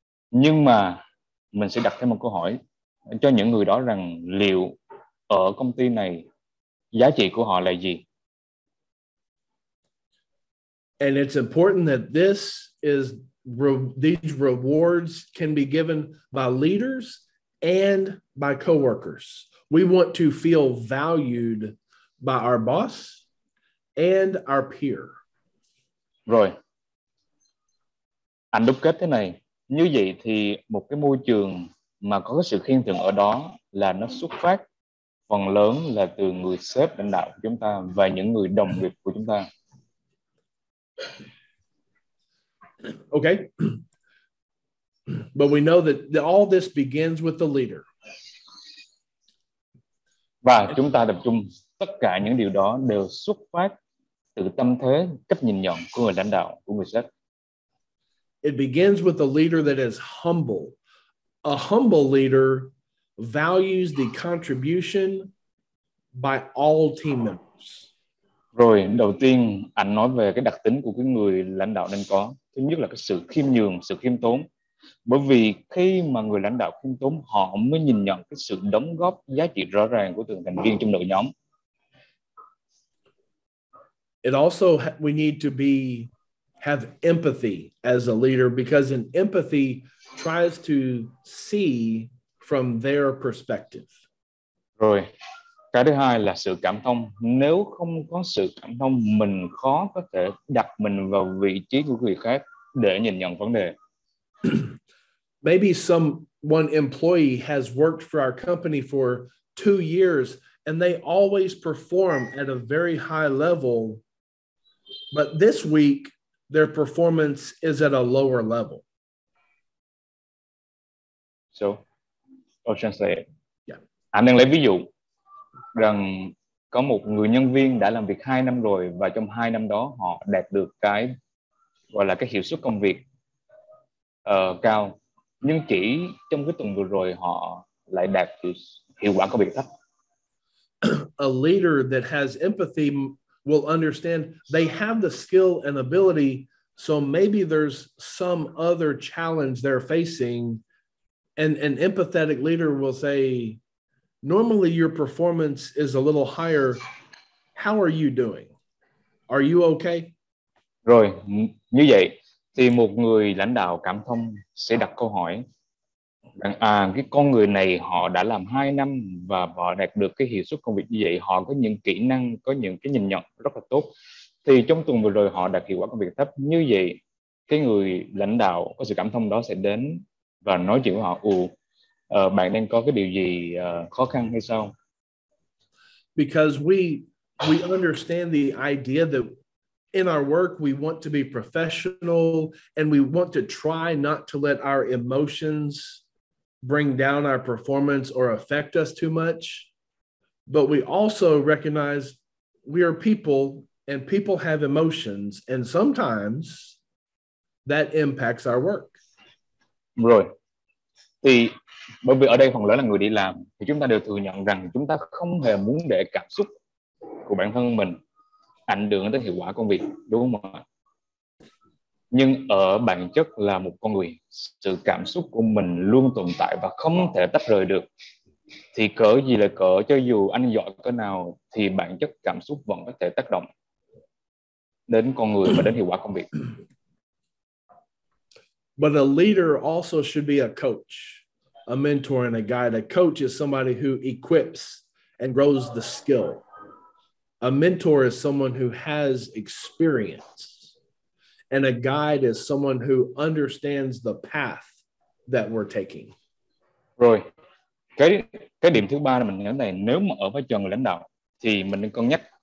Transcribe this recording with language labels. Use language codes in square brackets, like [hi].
[vi] Nhưng mà mình sẽ đặt thêm một câu hỏi cho những người đó rằng liệu ở công ty này giá trị của họ là gì? [en] And it's important that these rewards can be given by leaders and by coworkers. We want to feel valued by our boss and our peer. [vi] Rồi, anh đúc kết thế này. Như vậy thì một cái môi trường mà có cái sự khen thưởng ở đó là nó xuất phát phần lớn là từ người sếp lãnh đạo của chúng ta và những người đồng nghiệp của chúng ta. [en] Okay. But we know that all this begins with the leader. [vi] Và chúng ta tập trung tất cả những điều đó đều xuất phát từ tâm thế, cách nhìn nhận của người lãnh đạo, của người sếp. [en] It begins with a leader that is humble. A humble leader values the contribution by all team members. [vi] Rồi, đầu tiên anh nói về cái đặc tính của cái người lãnh đạo nên có. Thứ nhất là cái sự khiêm nhường, sự khiêm tốn. Bởi vì khi mà người lãnh đạo khiêm tốn, họ mới nhìn nhận cái sự đóng góp giá trị rõ ràng của từng thành viên trong đội nhóm. [en] It also, we need to have empathy as a leader, because an empathy tries to see from their perspective. [vi] Rồi, cái thứ hai là sự cảm thông. Nếu không có sự cảm thông, mình khó có thể đặt mình vào vị trí của người khác để nhìn nhận vấn đề. [en] Maybe one employee has worked for our company for 2 years and they always perform at a very high level, but this week their performance is at a lower level. So, I'll translate. Yeah. [vi] Anh đang lấy ví dụ rằng có một người nhân viên đã làm việc 2 năm rồi, và trong 2 năm đó họ đạt được cái gọi là cái hiệu suất công việc cao, nhưng chỉ trong cái tuần vừa rồi họ lại đạt hiệu quả công việc thấp. [en] A leader that has empathy will understand they have the skill and ability, so maybe there's some other challenge they're facing, and an empathetic leader will say, normally your performance is a little higher. How are you doing? Are you okay? [vi] Rồi, như vậy thì một người lãnh đạo cảm thông sẽ đặt câu hỏi rằng cái con người này họ đã làm 2 năm và họ đạt được cái hiệu suất công việc như vậy, họ có những kỹ năng, có những cái nhìn nhận rất là tốt, thì trong tuần vừa rồi họ đạt hiệu quả công việc thấp. Như vậy cái người lãnh đạo có sự cảm thông đó sẽ đến và nói chuyện với họ: bạn đang có cái điều gì khó khăn hay sao? [en] Because we understand the idea that in our work we want to be professional and we want to try not to let our emotions bring down our performance or affect us too much. But we also recognize we are people and people have emotions, and sometimes that impacts our work. [vi] Rồi, thì bởi vì ở đây phần lớn là người đi làm, thì chúng ta đều thừa nhận rằng chúng ta không hề muốn để cảm xúc của bản thân mình ảnh hưởng tới hiệu quả công việc, đúng không ạ? Nhưng ở bản chất là một con người, sự cảm xúc của mình luôn tồn tại và không thể tách rời được. Thì cỡ gì là cỡ, cho dù anh giỏi cỡ nào thì bản chất cảm xúc vẫn có thể tác động đến con người và đến hiệu quả công việc. [en] But a leader also should be a coach, a mentor, and a guide. A coach is somebody who equips and grows the skill. A mentor is someone who has experience. And a guide is someone who understands the path that we're taking. [vi] Rồi, cái điểm thứ ba là mình nhớ này, nếu mà ở vai trò người lãnh đạo thì mình nên cân nhắc.